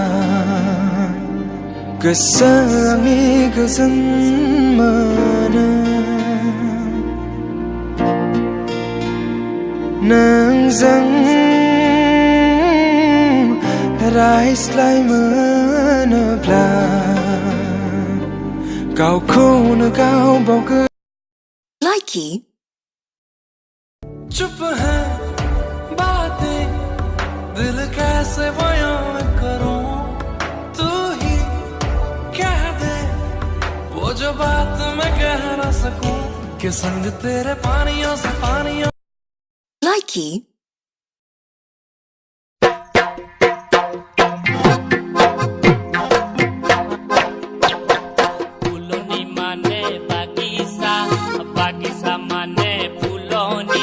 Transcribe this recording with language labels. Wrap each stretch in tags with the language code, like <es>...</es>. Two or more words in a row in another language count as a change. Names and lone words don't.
<brx>गोसोनि गोजोन मोनो नोंजों रायज्लाय मोनोब्ला गावखौनो गाव बावगोन लाइकी</brx> <hi>चुप है बातें दिल कैसे बयां मैं करूं तू ही कह दे वो जो बात मैं कह ना सकूं कि संग तेरे पानियों से पानियों लाइकी</hi> <brx>फूलोनी माने बागीचा बागीचा माने फूलोनी</brx>